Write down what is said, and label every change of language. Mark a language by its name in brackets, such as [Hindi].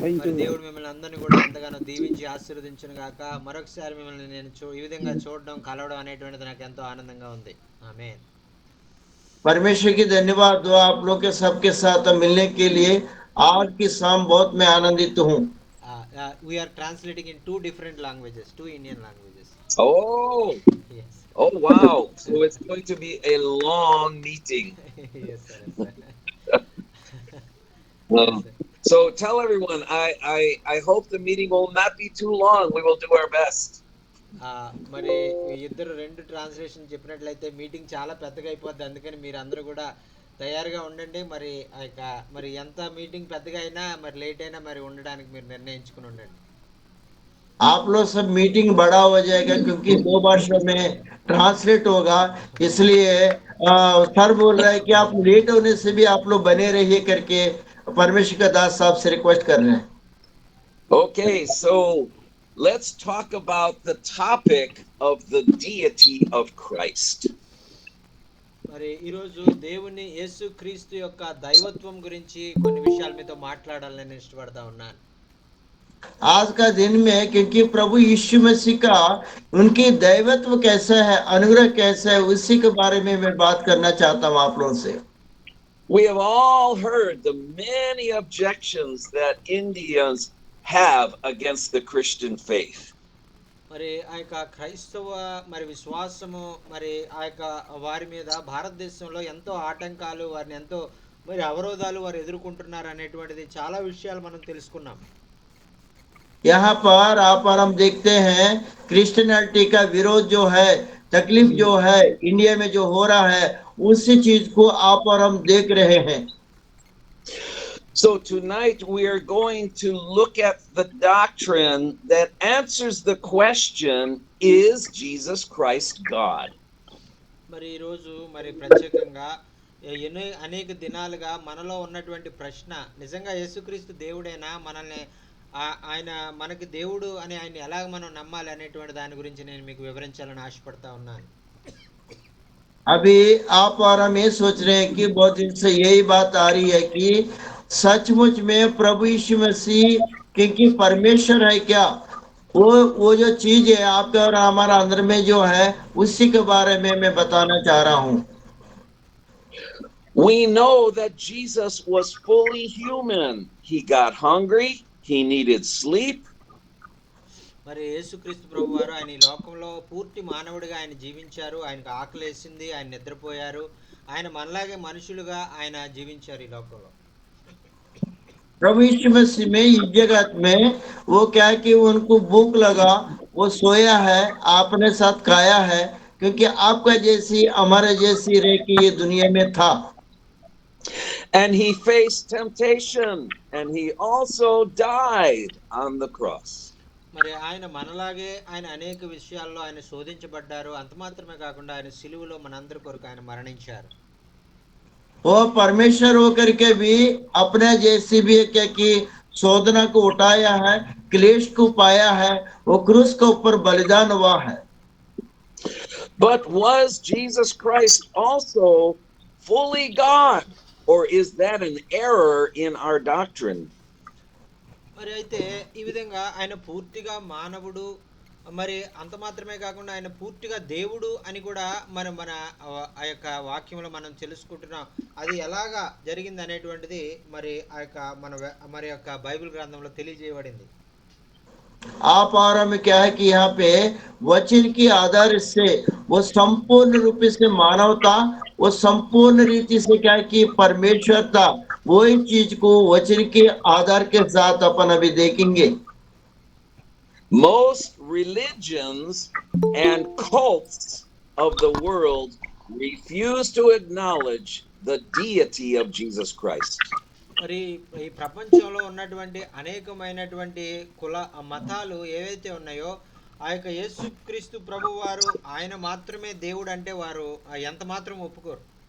[Telugu] మరి దేవుడు మిమ్మల్ని అందరినీ కూడా ఎంతగానో దీవించి ఆశీర్వదించును గాక. మరొకసారి మిమ్మల్ని నేను ఈ విధంగా చూడడం కలవడం అనేటువంటిది నాకు ఎంతో ఆనందంగా ఉంది. ఆమేన్. [Hindi] परमेश्वर की धन्यवाद दो आप लोग के सबके साथ मिलने के लिए। आज की शाम बहुत मैं आनंदित हूँ। [English] We are translating in two different languages, two Indian languages. Oh, Yes. oh wow. So it's going to be a long meeting. Yes, sir. Yes, sir. Um, so tell everyone, I hope the meeting will not be too long. We will do our best. [Telugu] మరి ఇద్దరు రెండు translation చెప్పినట్లయితే meeting చాలా పెద్దగా అయిపోద్ది. అందుకని మీరు అందరూ కూడా తయారుగా ఉండండి. మరి ఆ యొక్క మరి ఎంత మీటింగ్ పెద్దగా అయినా మరి లేట్ అయినా మరి ఉండడానికి మీరు నిర్ణయించుకుని ఉండండి. [Hindi] आप लोग सब मीटिंग बड़ा हो जाएगा क्योंकि 2 भाषा में ट्रांसलेट होगा, इसलिए सर बोल रहा है कि आप लेट होने से भी आप लोग बने रहिए करके परमेश्वर का दास साहब से रिक्वेस्ट कर रहे हैं। [English] Okay, so let's talk about the topic of the deity of Christ. [Telugu] మరి ఈరోజు దేవుని యేసు క్రీస్తు యొక్క దైవత్వం గురించి కొన్ని విషయాలు మీతో మాట్లాడాలని నేను ఇష్టపడతా ఉన్నాను. [Hindi] आज का दिन में क्योंकि प्रभु यीशु मसीह का उनकी दैवत्व कैसा है, अनुग्रह कैसा है, उसी के बारे में मैं बात करना चाहता हूँ आप लोगों से। [English] We have all heard the many objections that Indians have against the Christian faith. [Telugu] మరి ఆ యొక్క క్రైస్తవ మరి విశ్వాసము మరి ఆ యొక్క వారి మీద భారతదేశంలో ఎంతో ఆటంకాలు, వారిని ఎంతో మరి అవరోధాలు వారు ఎదుర్కొంటున్నారు అనేటువంటిది చాలా విషయాలు మనం తెలుసుకున్నాం. [Hindi] यहाँ पर आप और हम देखते हैं क्रिश्चियनिटी का विरोध जो है, तकलीफ जो है इंडिया में जो हो रहा है, उसी चीज को आप और हम देख रहे हैं। [English] So tonight we are going to look at the doctrine that answers the question, is Jesus Christ God? [Telugu] మరి ఈరోజు మరి ప్రత్యేకంగా అనేక దినాలుగా మనలో ఉన్నటువంటి ప్రశ్న, నిజంగా యేసుక్రీస్తు దేవుడేనా, మనల్ని ఆయన మనకి దేవుడు అని ఆయన ఎలాగ మనం నమ్మాలి అనేటువంటి దాని గురించి నేను మీకు వివరించాలని ఆశపడతా ఉన్నాను. [Hindi] अभी आप और हम ये सोच रहे हैं कि बहुत दिन से यही बात आ रही है कि सचमुच में प्रभु यीशु मसीह क्योंकि परमेश्वर है क्या, वो जो चीज है आपके और हमारा अंदर में जो है, उसी के बारे में मैं बताना चाह रहा हूँ। [English] We know that Jesus was fully human. He got hungry, he needed sleep. [Telugu] మరి యేసుక్రీస్తు ప్రభు వారు ఆయన ఈ లోకంలో పూర్తి మానవుడిగా ఆయన జీవించారు. ఆయనకు ఆకలి వేసింది, ఆయన నిద్రపోయారు. ఆయన మనలాగే మనుషులుగా ఆయన జీవించారు ఈ లోకంలో. [Hindi] प्रभु यीशु मसीह में इस जगत में वो क्या है कि उनको भूख लगा, वो सोया है, आपने साथ खाया है, क्योंकि आपका जैसी हमारे जैसी रह के ये दुनिया में था। [English] And he faced temptation and he also died on the cross. [Telugu] మరి ఆయన మనలాగే ఆయన అనేక విషయాల్లో ఆయన శోధించబడ్డారు. అంత మాత్రమే కాకుండా ఆయన సిలువలో మనందరి కొరకు ఆయన మరణించారు. [Hindi] वो परमेश्वर होकर के भी अपने जैसी भी क्या कि शोधना को उठाया है, क्लेश को पाया है, वो क्रूस के ऊपर बलिदान हुआ है। [English] But was Jesus Christ also fully God, or is that an error in our doctrine? [Telugu] మరి అయితే ఈ విధంగా ఆయన పూర్తిగా మానవుడు, మరి అంత మాత్రమే కాకుండా ఆయన పూర్తిగా దేవుడు అని కూడా మన ఆ యొక్క వాక్యంలో మనం తెలుసుకుంటున్నాం. అది ఎలాగా జరిగింది అనేటువంటిది మరి ఆ యొక్క మరి యొక్క బైబిల్ గ్రంథంలో తెలియజేయబడింది. [Hindi] आप और में क्या है कि यहाँ पे वचन की आधार से वो संपूर्ण रूप से मानव था, वो संपूर्ण रीति से क्या है कि परमेश्वर था। वही चीज को वचन के आधार के साथ अपन अभी देखेंगे। [English] Most religions and cults of the world refuse to acknowledge the deity of Jesus Christ. [Telugu] మరి ఈ ప్రపంచంలో ఉన్నటువంటి అనేకమైనటువంటి కుల మతాలు ఏవైతే ఉన్నాయో ఆ యొక్క యేసుక్రీస్తు ప్రభు వారు ఆయన మాత్రమే దేవుడు అంటే వారు ఎంత మాత్రం ఒప్పుకోరు.